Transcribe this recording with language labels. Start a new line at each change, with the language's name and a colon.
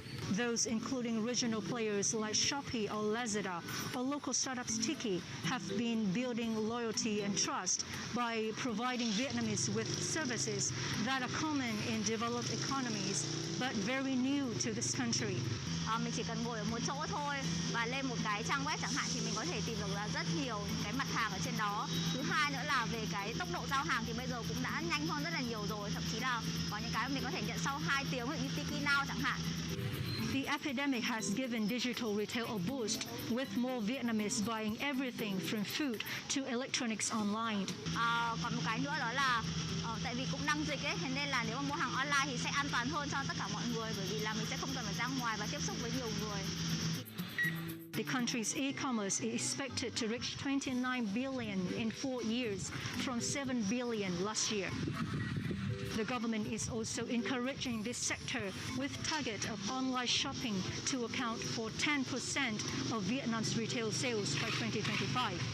English: Those including regional players like Shopee or Lazada or local startups Tiki have been building loyalty and trust by providing Vietnamese with services that are common in developed economies but very new to this country.
Vietnamese: Mình chỉ cần ngồi ở một chỗ thôi và lên một cái trang web chẳng hạn thì mình có thể tìm được là rất nhiều cái mặt hàng ở trên đó. Thứ hai nữa là về cái tốc độ giao hàng thì bây giờ cũng đã nhanh hơn rất là nhiều rồi, thậm chí là có những cái mình có thể nhận sau 2 tiếng như Tiki Now chẳng hạn.
English: The epidemic has given digital retail a boost, with more Vietnamese buying everything from food to electronics online.
Vietnamese: Còn một cái nữa đó là tại vì cũng đang dịch ấy, thế nên là nếu mà mua hàng online thì sẽ an toàn hơn cho tất cả mọi người, bởi vì là mình sẽ không cần phải ra ngoài và tiếp xúc với nhiều người.
English: The country's e-commerce is expected to reach 29 billion in 4 years, from 7 billion last year. The government is also encouraging this sector with target of online shopping to account for 10% of Vietnam's retail sales by 2025.